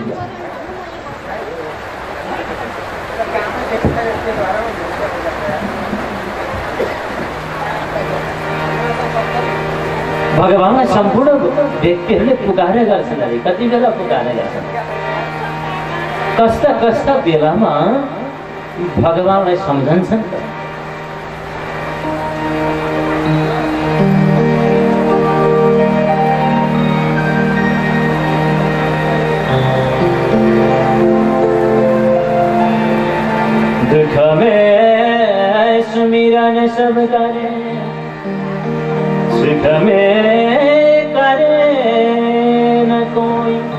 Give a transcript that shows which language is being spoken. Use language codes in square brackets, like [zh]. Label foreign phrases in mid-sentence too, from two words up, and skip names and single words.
[ne] भगवानलाई सम्पूर्ण व्यक्तिहरूले पुकारे गर्छन्। कति बेला पुकारे गर्छन्? कस्ता कस्ता बेलामा भगवानलाई सम्झन्छन्। [hi] दुख में सुमिरन सब करे, सुख में करे न कोई।